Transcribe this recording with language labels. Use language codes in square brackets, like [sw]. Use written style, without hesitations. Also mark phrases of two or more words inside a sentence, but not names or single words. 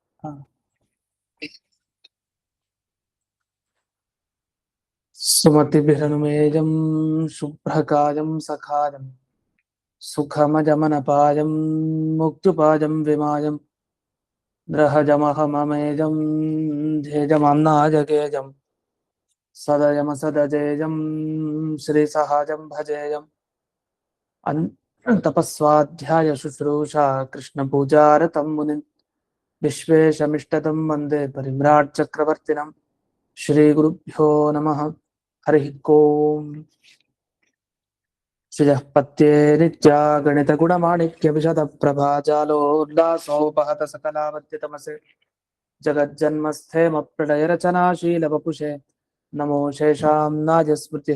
[sa] ಸುಮತಿಭಿರನುಮೇಜಂ ಶುಭ್ರಕಾಯಂ ಸಖಾಯಂ ಸುಖಮಜಮನಪಾಯಂ ಮುಕ್ತುಪಾಯಂ ವಿಮಾಯಂ ಗ್ರಹಜಮಹಮಮೇಜಂ ಧ್ಯೇಜಮನ್ನಾಜಗೇಜಂ ಸದಯಮಸದಜೇಜಂ ಶ್ರೀಸಹಾಜಂ ಭಜೇಯಂ ತಪಸ್ವಾಧ್ಯಾಯ ಶುಶ್ರೂಷಾ ಕೃಷ್ಣಪೂಜಾರತಂ ಮುನಿಂ ವಿಶ್ವೇಶಮಿಷ್ಟತಂ ವಂದೇ ಪರಿಮ್ರಾಟ್ ಚಕ್ರವರ್ತಿನಂ. ಶ್ರೀ ಗುರುಭ್ಯೋ ನಮಃ. ಹರಿ ಓಂ. ಶ್ರೀಯಃಪತ್ಯೇ ನಿತ್ಯಾ ಗಣಿತ ಗುಣಮಾಣಿಕ್ಯ ವಿಶದ ಪ್ರಭಾಜಾಲೋಲ್ಲಾಸೋಪಹತ ಸಕಲಾವತ್ಯತಮಸೆ ಜಗಜ್ಜನ್ಮಸ್ಥೇಮ ಪ್ರಳಯ ರಚನಾಶೀಲ ವಪುಷೆ ನಮೋ ಶೇಷಾಂ ನಾಜ ಸ್ಮೃತಿ